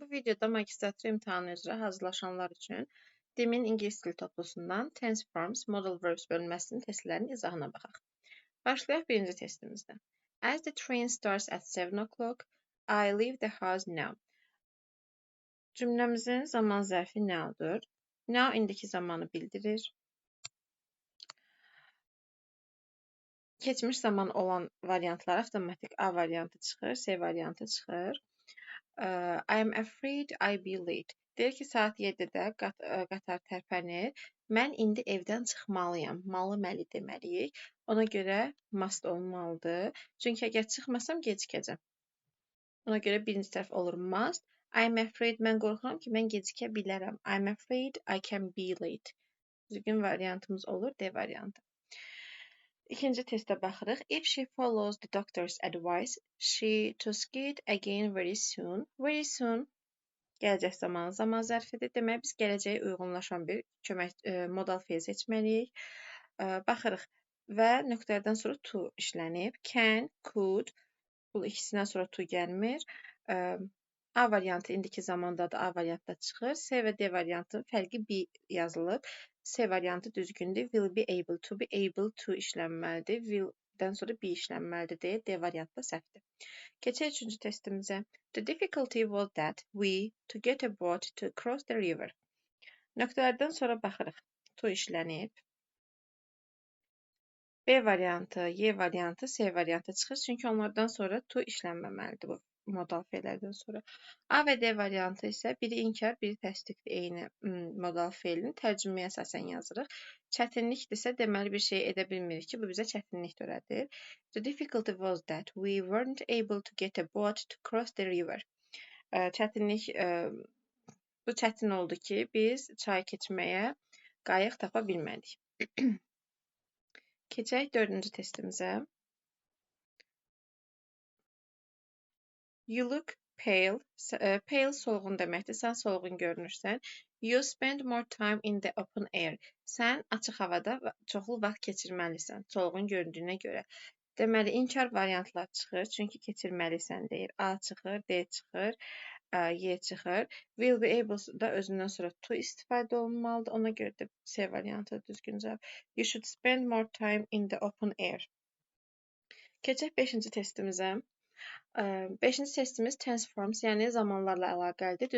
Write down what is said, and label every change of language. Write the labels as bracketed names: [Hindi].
[Azerbaijani] Bu videoda magistratura imtahanı üzrə hazırlaşanlar üçün DİM-in ingilis dili toplusundan tense forms, modal verbs bölməsinin testlərinin izahına baxaq. Başlayaq birinci testimizdən. [English] As the train starts at 7 o'clock, I leave the house now. [Azerbaijani] Cümləmizin zaman zərfi now'dur. Now indiki zamanı bildirir. Keçmiş zaman olan variantlar avtomatik A variantı çıxır, C variantı çıxır. [English] I am afraid I'll be late. [Azerbaijani] Deyir ki, saat 7-də qatar tərpənir. Mən indi evdən çıxmalıyam. Malı-məli deməliyik. Ona görə must olmalıdır. Çünki əgər çıxmasam gecikəcəm. Ona görə birinci tərəf olur must. [English] I am afraid, [Azerbaijani] mən qorxuram ki, mən gecikə bilərəm. [English] I am afraid I can be late. [Azerbaijani] Düzgün variantımız olur D variantı. İkinci testə baxırıq. [English] If she follows the doctor's advice, she to skate again very soon. [Azerbaijani] Very soon gələcək zamanı zaman zərfidir. Demək, biz gələcəyə uyğunlaşan bir modal fe'l seçməliyik. Baxırıq və nöqtədən sonra to işlənib. Can, could, bu ikisindən sonra to gəlmir. A variantı indiki zamandadır, A variantda çıxır. C və D variantı fərqi B yazılıb. C variantı düzgündür. Will be able to işlənməlidir. Will-dən sonra be işlənməlidir deyə D variantda səhvdir. Keçək üçüncü testimizə. [English] The difficulty was that we to get a boat to cross the river. [Azerbaijani] Nöqtələrdən sonra baxırıq. To işlənib. B variantı, Y variantı, C variantı çıxır. Çünki onlardan sonra to işlənməməlidir bu modal fe'lərdən sonra. A və D variantı isə biri inkar, biri təsdiqdir eyni modal fe'lin. Tərcüməyə əsasən yazırıq. Çətinlikdirsə deməli bir şey edə bilmirik ki, bu bizə çətinlik törədir. [English] The difficulty was that we weren't able to get a boat to cross the river. [Azerbaijani] Çətinlik bu çətin oldu ki, biz çay keçməyə qayıq tapa bilmədik. Keçək dördüncü testimizə. [English] You look pale. [Azerbaijani] Pale solğun deməkdir. Sən solğun görünürsən. [English] You spend more time in the open air. [Azerbaijani] Sən açıq havada çoxlu vaxt keçirməlisən. Solğun göründüyünə görə. Deməli, inkar variantlar çıxır. Çünki keçirməlisən deyir. A çıxır, D çıxır, Y çıxır. Will be able da özündən sonra to istifadə olunmalıdır. Ona görə də C variantı düzgün cavab. [English] You should spend more time in the open air. [Azerbaijani] Keçək 5-ci testimizə. 5-ci testimiz tense forms, yəni zamanlarla əlaqəlidir.